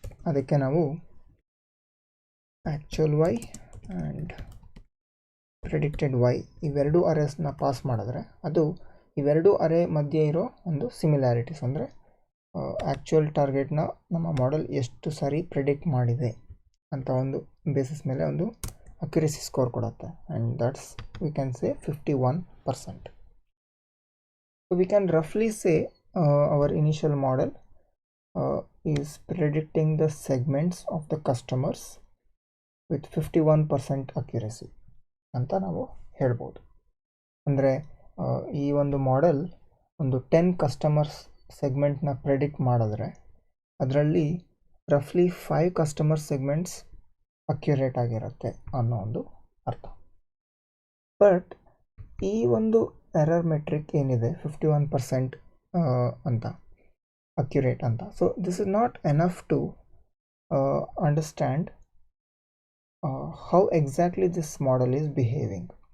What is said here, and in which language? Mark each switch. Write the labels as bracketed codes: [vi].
[kn] ಅದಕ್ಕೆ ನಾವು actual y and predicted y ಇವೆರಡು ಅರೇಸ್ನ ಪಾಸ್ ಮಾಡಿದ್ರೆ ಅದು ಇವೆರಡು ಅರೇ ಮಧ್ಯೆ ಇರೋ ಒಂದು ಸಿಮಿಲ್ಯಾರಿಟೀಸ್, ಅಂದರೆ ಆ್ಯಕ್ಚುಯಲ್ ಟಾರ್ಗೆಟ್ನ ನಮ್ಮ ಮಾಡೆಲ್ ಎಷ್ಟು ಸಾರಿ ಪ್ರೆಡಿಕ್ಟ್ ಮಾಡಿದೆ ಅಂತ ಒಂದು ಬೇಸಿಸ್ ಮೇಲೆ ಒಂದು ಅಕ್ಯುರಸಿ ಸ್ಕೋರ್ ಕೊಡುತ್ತೆ. [en] And that's we can say 51%. So we can roughly say our initial model is predicting the segments of the customers with 51% accuracy [kn] ಅಂತ ನಾವು ಹೇಳ್ಬೋದು. ಅಂದರೆ ಈ ಒಂದು ಮಾಡೆಲ್ ಒಂದು 10 ಕಸ್ಟಮರ್ಸ್ ಸೆಗ್ಮೆಂಟ್ನ ಪ್ರೆಡಿಕ್ಟ್ ಮಾಡಿದ್ರೆ ಅದರಲ್ಲಿ ರಫ್ಲಿ 5 ಕಸ್ಟಮರ್ ಸೆಗ್ಮೆಂಟ್ಸ್ ಅಕ್ಯುರೇಟ್ ಆಗಿರುತ್ತೆ ಅನ್ನೋ ಒಂದು ಅರ್ಥ. [en] but [kn] ಈ ಒಂದು ಎರರ್ ಮೆಟ್ರಿಕ್ ಏನಿದೆ 51% ಅಂತ ಅಕ್ಯುರೇಟ್ ಅಂತ, [en] So this is not enough to understand how exactly this model is behaving.